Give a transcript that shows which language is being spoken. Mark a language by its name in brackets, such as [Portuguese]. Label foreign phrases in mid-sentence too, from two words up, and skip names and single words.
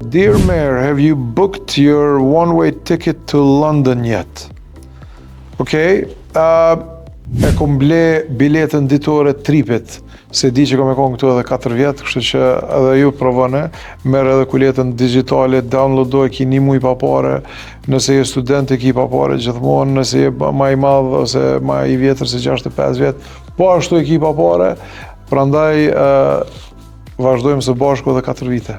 [English] Dear Mayor, have you booked your one-way ticket to London yet? [Albanian] Okej, e kom ble biletën ditore tripit, se di që kom e konë këtu edhe 4 vjetë, kështu që edhe ju provone, merë edhe kuletën digitale, downloadoj, ki një muj pa pare, nëse je student e ki pa pare gjithmonë, nëse je ma i madhë ose ma i vjetër se 65 vjetë, po ashtu e ki pa pare, prandaj vazhdojmë së bashku edhe 4 vite.